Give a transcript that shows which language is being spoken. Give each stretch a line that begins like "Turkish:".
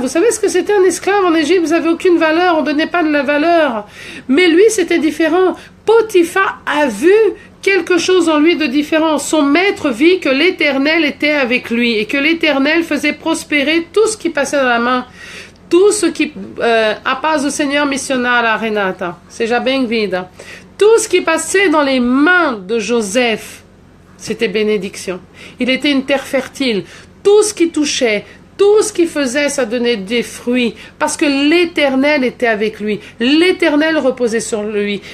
French: Vous savez ce que c'était un esclave en Égypte? Vous n'avez aucune valeur, on ne donnait pas de la valeur. Mais lui c'était différent. Potiphar a vu quelque chose en lui de différent. Son maître vit que l'Éternel était avec lui et que l'Éternel faisait prospérer tout ce qui passait dans la main. Tout ce qui...
Portuguese: a paz do Senhor missionária, Renata. Seja bem-vinda.
French: Tout ce qui passait dans les mains de Joseph, c'était bénédiction. Il était une terre fertile. Tout ce qui touchait, tout ce qu'il faisait, ça donnait des fruits. Parce que l'Éternel était avec lui. L'Éternel reposait sur lui.